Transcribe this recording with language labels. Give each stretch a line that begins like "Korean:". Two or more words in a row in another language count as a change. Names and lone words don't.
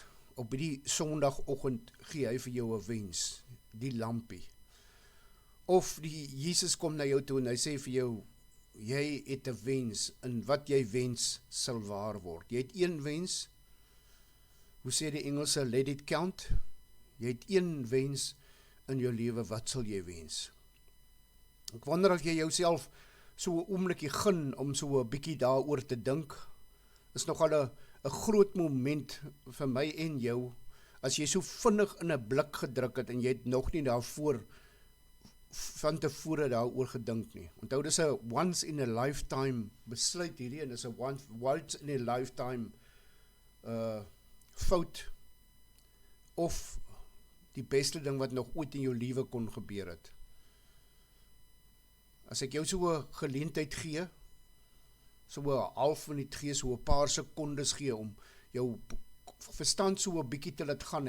Afrikaans: Op die Sondagoggend gee hy vir jou 'n wens, die lampie. Of Jesus kom na jou toe en hy sê vir jou, jy het 'n wens en wat jy wens sal waar word. Jy het een wens. Hoe sê die Engelse,
English: let it count?
Afrikaans: Jy het een wens in jou lewe, wat sal jy wens? Ek wonder of jy jouself so 'n oombliekie gun om so 'n bietjie daaroor te dink. Is nogal 'n groot moment vir my en jou, as jy so vinnig in 'n blik gedruk het en jy het nog nie daarvoor van tevore daaroor gedink nie. Onthou, dis 'n
English: once in a lifetime
Afrikaans: besluit hierdie en dis 'n
English: once in a lifetime
Afrikaans: fout of die beste ding wat nog ooit in jou lewe kon gebeur het. As ek jou so 'n geleentheid gee, so 'n half minuut gee, so 'n paar sekondes gee om jou verstand so 'n bietjie te laat gaan.